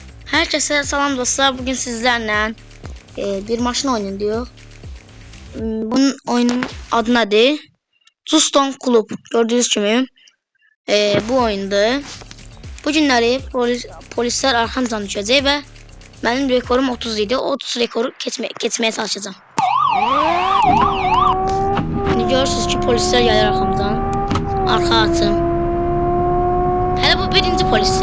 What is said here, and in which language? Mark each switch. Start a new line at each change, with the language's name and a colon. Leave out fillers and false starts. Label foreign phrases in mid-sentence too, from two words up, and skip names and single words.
Azerbaijani: Herkese salam dostlar.
Turkish: Bugün sizlerle bir maşın oyunu diyor. Bunun oyunun adı nedir?
Azerbaijani: Suston Club.
Turkish: Gördüğünüz gibi bu oyunda
Azerbaijani: bu günləri polisler arxamdan düşəcək və mənim rekorum 30 idi. 30 rekoru keçməyə çalışacağım. Görürsünüz ki polisler gəlir arxamdan. Arxa atım. Hələ bu birinci polisi.